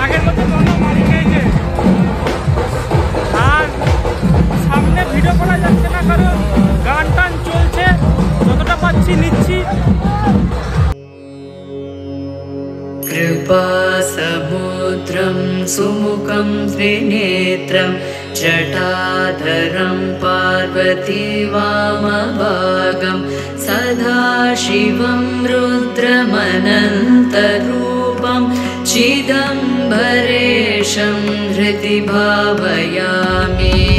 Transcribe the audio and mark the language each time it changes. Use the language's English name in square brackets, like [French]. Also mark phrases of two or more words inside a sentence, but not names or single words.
[Bangla] আগের মতো কোনো বাড়ি খেয়েছে। আর সামনে ভিডিও করা যাচ্ছে না, কারণ গান টান চলছে, যতটা পাচ্ছি নিচ্ছি। [Sanskrit] कृपा समुद्रं सुमुखं त्रिनेत्रं जटाधरं पार्वती वामभागं सदा शिवं रुद्रमनन्तरूपं चिदम्बरेशं हृदि भावयामि।